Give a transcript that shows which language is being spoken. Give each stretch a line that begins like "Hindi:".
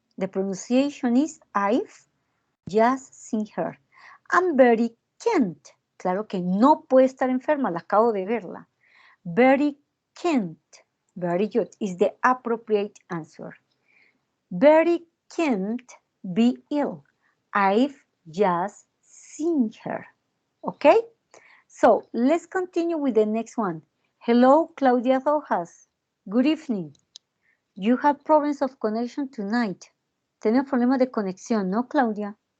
English: The pronunciation is I've just seen her. And Betty can't.
Spanish: Claro que no puede estar enferma, la acabo de verla.
English: Betty can't. Very good. Is the appropriate answer. Betty can't be ill. I've just seen her. Okay? So let's continue with the next one. Hello, Claudia Rojas. Good evening. You have problems of connection tonight.
Spanish: Tenemos problemas de conexión, ¿no, Claudia?